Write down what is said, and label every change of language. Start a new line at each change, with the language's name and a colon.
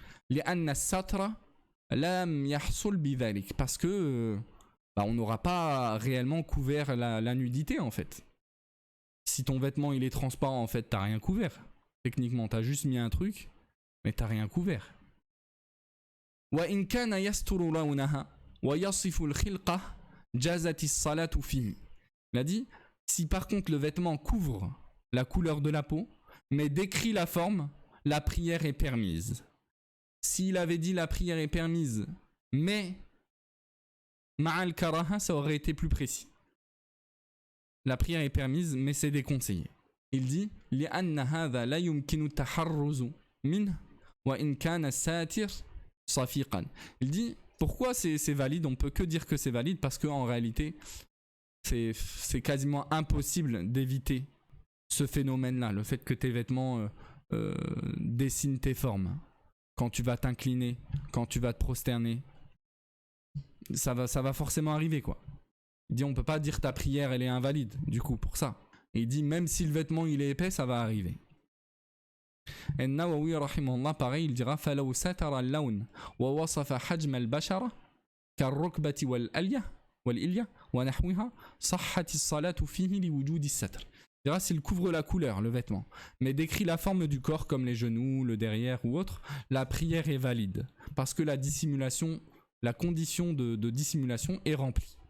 Arabic: لأن الستر لم يحصل بذلك,
French: parce que on n'aura pas réellement couvert la nudité en fait. Si ton vêtement il est transparent, en fait t'as rien couvert. Techniquement t'as juste mis un truc, mais t'as rien couvert.
Arabic: وإن كان يستر لونها ويصف الخلقة جازت الصلاة فيه.
French: Il a dit, si par contre le vêtement couvre la couleur de la peau, mais décrit la forme, la prière est permise. S'il avait dit la prière est permise, mais
Arabic: ma'al karaha,
French: ça aurait été plus précis. La prière est permise, mais c'est déconseillé. Il dit
Arabic: لأن هذا لا يمكن التحرز منه وإن كان الساتر صفيقا.
French: Il dit pourquoi c'est valide, on peut que dire que c'est valide parce qu'en réalité c'est quasiment impossible d'éviter ce phénomène-là, le fait que tes vêtements dessinent tes formes. Quand tu vas t'incliner, quand tu vas te prosterner, ça va forcément arriver quoi. Il dit on peut pas dire ta prière elle est invalide du coup pour ça. Et il dit même si le vêtement il est épais, ça va arriver. Et Nawawi rahimahullah pareil, il dira
Arabic: فلو ستر اللون ووصف حجم البشرة كالركبة والإلية ونحوها صحت الصلاة فيه لوجود الستر.
French: Il dira s'il couvre la couleur, le vêtement, mais décrit la forme du corps comme les genoux, le derrière ou autre, la prière est valide parce que la dissimulation, la condition de dissimulation est remplie.